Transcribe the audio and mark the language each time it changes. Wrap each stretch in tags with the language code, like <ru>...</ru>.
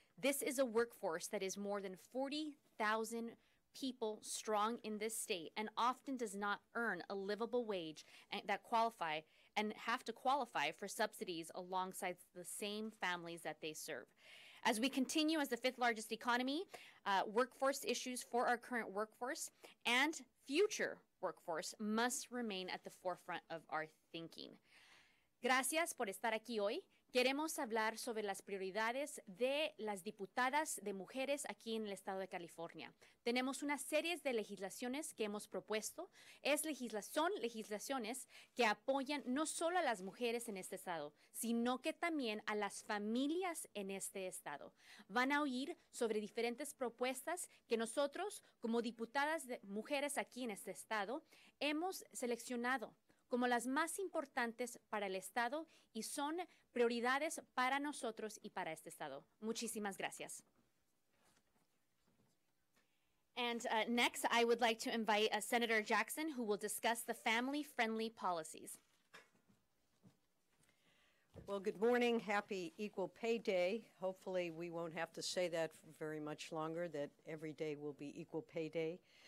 <en>This is a workforce that is more than 40,000 people strong in this state and often does not earn a livable wage that qualify and have to qualify for subsidies alongside the same families that they serve. As we continue as the 5th largest economy, workforce issues for our current workforce and future workforce must remain at the forefront of our thinking.</en> <es>Gracias por estar aquí hoy. Queremos hablar sobre las prioridades de las diputadas de mujeres aquí en el estado de California. Tenemos una serie de legislaciones que hemos propuesto. Son legislaciones que apoyan no solo a las mujeres en este estado, sino que también a las familias en este estado. Van a oír sobre diferentes propuestas que nosotros, como diputadas de mujeres aquí en este estado, hemos seleccionado como las más importantes para el estado y son prioridades para nosotros y para este estado. Muchísimas gracias.</es> <en>And next, I would like to invite Senator Jackson, who will discuss the family-friendly policies. Well, good morning. Happy Equal Pay Day. Hopefully we won't have to say that for very much longer, that every day will be Equal Pay Day.</en>